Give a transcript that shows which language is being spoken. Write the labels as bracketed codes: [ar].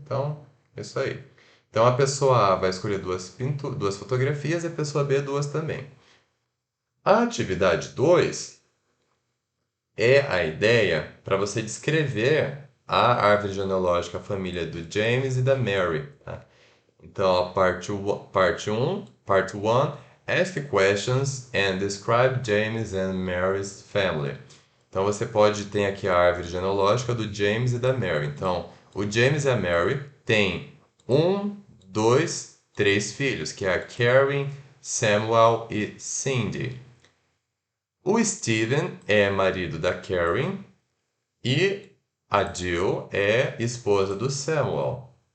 [pt] Então, é isso aí. Então, a pessoa A vai escolher duas fotografias e a pessoa B duas também. A atividade 2 é a ideia para você descrever a árvore genealógica, a família do James e da Mary. Tá? Então, a parte 1, [en] ask questions and describe James and Mary's family. [pt] Então, você pode ter aqui a árvore genealógica do James e da Mary. Então, o James e a Mary têm um, dois, três filhos, que é a Karen, Samuel e Cindy. O Steven é marido da Karen e a Jill é esposa do Samuel.